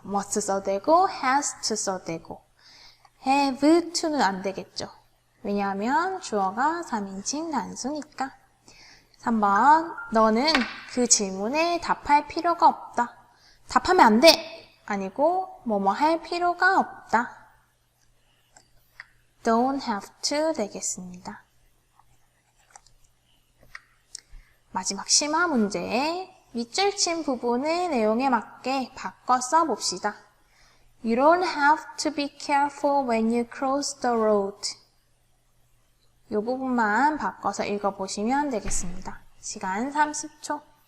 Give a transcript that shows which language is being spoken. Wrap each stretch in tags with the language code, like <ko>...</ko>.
<ko>must 써도 되고, has to 써도 되고. have to는 안 되겠죠. 왜냐하면 주어가 3인칭 단수니까. 3번, 너는 그 질문에 답할 필요가 없다. 답하면 안 돼! 아니고, 뭐뭐 할 필요가 없다. don't have to 되겠습니다. 마지막 심화 문제. 밑줄 친 부분을 내용에 맞게 바꿔 써봅시다.</ko> <en>You don't have to be careful when you cross the road.</en> <ko>이 부분만 바꿔서 읽어보시면 되겠습니다. 시간 30초.</ko>